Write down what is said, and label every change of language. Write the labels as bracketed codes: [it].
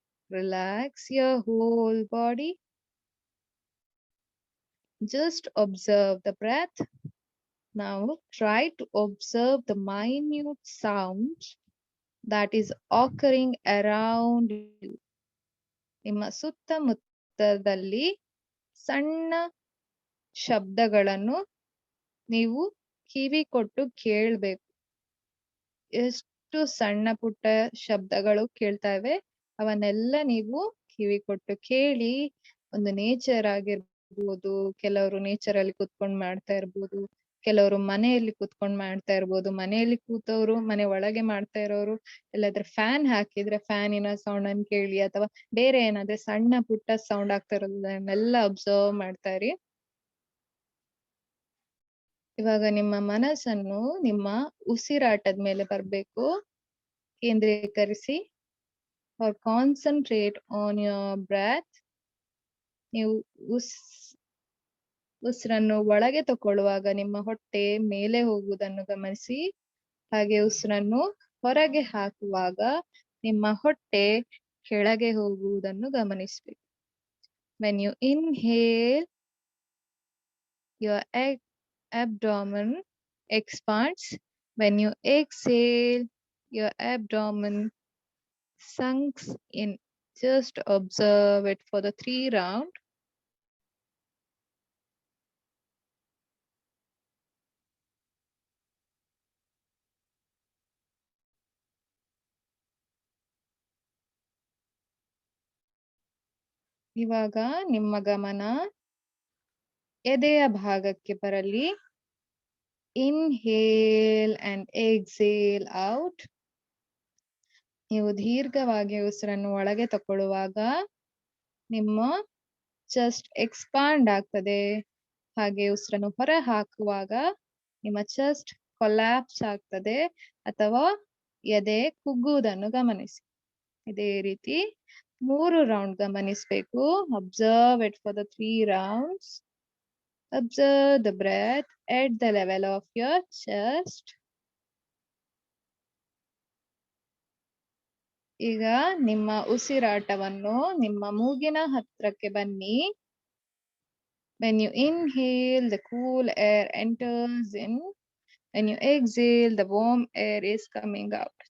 [en] Relax your whole body. Just observe the breath. Now try to observe the minute sounds that is occurring around you. [kn] ನಿಮ್ಮ ಸುತ್ತಮುತ್ತದಲ್ಲಿ ಸಣ್ಣ ಶಬ್ದಗಳನ್ನು ನೀವು ಕಿವಿ ಕೊಟ್ಟು ಕೇಳಬೇಕು. ಎಷ್ಟು ಸಣ್ಣ ಪುಟ್ಟ ಶಬ್ದಗಳು ಕೇಳ್ತಾ ಇವೆ, ಅವನ್ನೆಲ್ಲ ನೀವು ಕಿವಿ ಕೊಟ್ಟು ಕೇಳಿ. ಒಂದು ನೇಚರ್ ಆಗಿರ್ಬೋದು, ಕೆಲವರು ನೇಚರ್ ಅಲ್ಲಿ ಕುತ್ಕೊಂಡ್ ಮಾಡ್ತಾ ಇರ್ಬೋದು, ಕೆಲವರು ಮನೆಯಲ್ಲಿ ಕುತ್ಕೊಂಡ್ ಮಾಡ್ತಾ ಇರ್ಬೋದು. ಮನೆಯಲ್ಲಿ ಕೂತವ್ರು ಮನೆ ಒಳಗೆ ಮಾಡ್ತಾ ಇರೋರು, ಎಲ್ಲಾದ್ರೆ ಫ್ಯಾನ್ ಹಾಕಿದ್ರೆ ಫ್ಯಾನಿನ ಸೌಂಡ್ ಅನ್ನು ಕೇಳಿ, ಅಥವಾ ಬೇರೆ ಏನಾದ್ರೆ ಸಣ್ಣ ಪುಟ್ಟ ಸೌಂಡ್ ಆಗ್ತಾ ಇರೋದನ್ನೆಲ್ಲ ಅಬ್ಸರ್ವ್ ಮಾಡ್ತಾ ಇರಿ. ಇವಾಗ ನಿಮ್ಮ ಮನಸ್ಸನ್ನು ನಿಮ್ಮ ಉಸಿರಾಟದ ಮೇಲೆ ಬರ್ಬೇಕು. ಕೇಂದ್ರೀಕರಿಸಿ. [en] or concentrate on your breath. [kn] ನೀವು ಉಸಿರನ್ನು ಒಳಗೆ ತಕೊಳ್ಳುವಾಗ ನಿಮ್ಮ ಹೊಟ್ಟೆ ಮೇಲೆ ಹೋಗುವುದನ್ನು ಗಮನಿಸಿ. ಹಾಗೆ ಉಸಿರನ್ನು ಹೊರಗೆ ಹಾಕುವಾಗ ನಿಮ್ಮ ಹೊಟ್ಟೆ ಕೆಳಗೆ ಹೋಗುವುದನ್ನು ಗಮನಿಸಬೇಕು. [en] When you inhale, your abdomen expands. When you exhale, your abdomen sinks in. Just observe it for the 3 rounds. [kn] ಇವಾಗ ನಿಮ್ಮ ಗಮನ ಎದೆಯ ಭಾಗಕ್ಕೆ ಬರಲಿ. [en] Inhale and exhale out. [kn] ನೀವು ದೀರ್ಘವಾಗಿ ಉಸಿರನ್ನು ಒಳಗೆ ತಕೊಳ್ಳುವಾಗ ನಿಮ್ಮ ಚೆಸ್ಟ್ ಎಕ್ಸ್ಪಾಂಡ್ ಆಗ್ತದೆ. ಹಾಗೆ ಉಸಿರನ್ನು ಹೊರ ಹಾಕುವಾಗ ನಿಮ್ಮ ಚೆಸ್ಟ್ ಕೊಲ್ಯಾಪ್ಸ್ ಆಗ್ತದೆ ಅಥವಾ ಎದೆ ಕುಗ್ಗುವುದನ್ನು ಗಮನಿಸಿ. ಇದೇ ರೀತಿ 3 ರೌಂಡ್ ಗಮನಿಸಬೇಕು. [en] Observe it for the 3 rounds. Observe the breath at the level of your chest. [kn] ಈಗ ನಿಮ್ಮ ಉಸಿರಾಟವನ್ನು ನಿಮ್ಮ ಮೂಗಿನ ಹತ್ರಕ್ಕೆ ಬನ್ನಿ. [en] When you inhale, the cool air enters in. When you exhale, the warm air is coming out.